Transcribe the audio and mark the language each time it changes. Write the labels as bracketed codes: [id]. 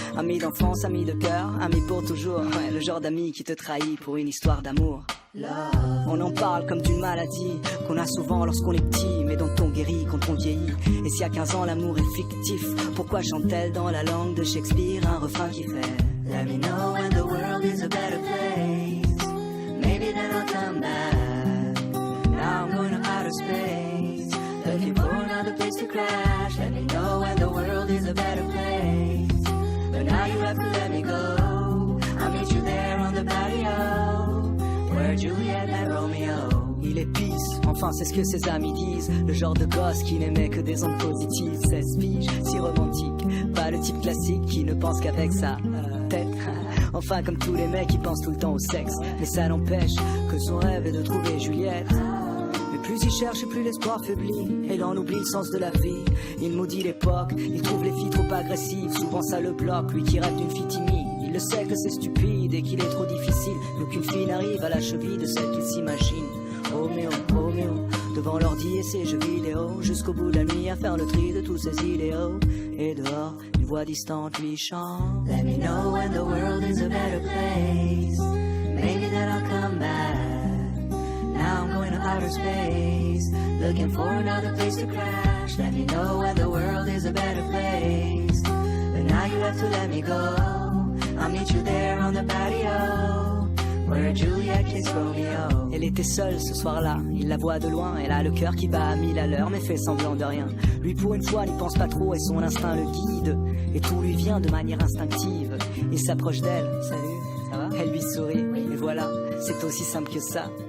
[fr] Amie d'enfance, amie de cœur, amie pour toujours. Ouais, le genre d'ami qui te trahit pour une histoire d'amour. On en parle comme d'une maladie qu'on a souvent lorsqu'on est petit, mais dont on guérit quand on vieillit. Et si à 15 ans l'amour est fictif, pourquoi chante-t-elle dans la langue de Shakespeare un refrain qui fait [en] Let me know when the world is a better place. Maybe then I'll come back. Now I'm going to outer space, looking for another place to crash. Let me know when the world is a better place. But now you have to let me go. I'll meet you there on the patio, where Juliet met Romeo. [fr] Il est pisse, enfin c'est ce que ses amis disent. Le genre de gosse qui n'aimait que des ondes positives. 16 piges, si romantique, pas le type classique qui ne pense qu'avec sa tête. Enfin comme tous les mecs qui pensent tout le temps au sexe. Mais ça n'empêche que son rêve est de trouver Juliette. Mais plus il cherche et plus l'espoir faiblit, et il en oublie le sens de la vie. Il maudit l'époque, il trouve les filles trop agressives. Souvent ça le bloque, lui qui rêve d'une fille timide. Il le sait que c'est stupide et qu'il est trop difficile, mais aucune fille n'arrive à la cheville de celle qu'il s'imagine. Roméo, Roméo, devant l'ordi et ses jeux vidéo, jusqu'au bout de la nuit à faire le tri de tous ses idéaux. Et dehors, une voix distante lui chante [en] Let me know when the world is a better place. Maybe then I'll come back. Now I'm going to outer space, looking for another place to crash. Let me know when the world is a better place. But now you have to let me go. I'll meet you there on the patio, where Juliet kissed Romeo. [fr] Elle était seule ce soir-là, il la voit de loin. Elle a le cœur qui bat à 1000 à l'heure, mais fait semblant de rien. Lui pour une fois n'y pense pas trop et son instinct le guide. Et tout lui vient de manière instinctive. Il s'approche d'elle, salut, ça va? Elle lui sourit, et voilà, c'est aussi simple que ça.